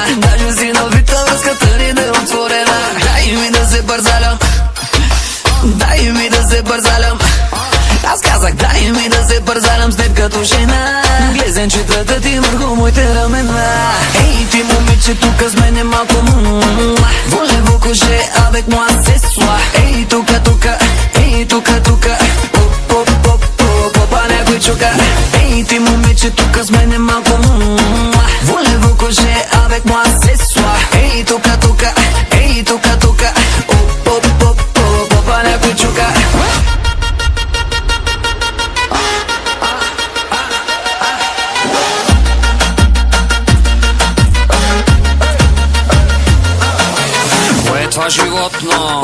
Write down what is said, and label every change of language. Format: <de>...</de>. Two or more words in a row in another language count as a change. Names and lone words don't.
<bg>Даже си навита, връзката ни да е отворена. Дай ми да се бързалям. Аз казах, дай ми да се бързалям с теб като жена. Глезенчетата ти върху моите рамена. Ей, ти момиче тук с мене малко</bg> <fr>Voulez-vous coucher avec moi ce soir?</fr> <bg>Ей, тука Попа някой чука. Ей, ти момиче тук с мене малко</bg> <fr>Voulez-vous coucher avec moi ce soir?</fr> <bg>Ей, тука Попа някой чука. Това животно?</bg>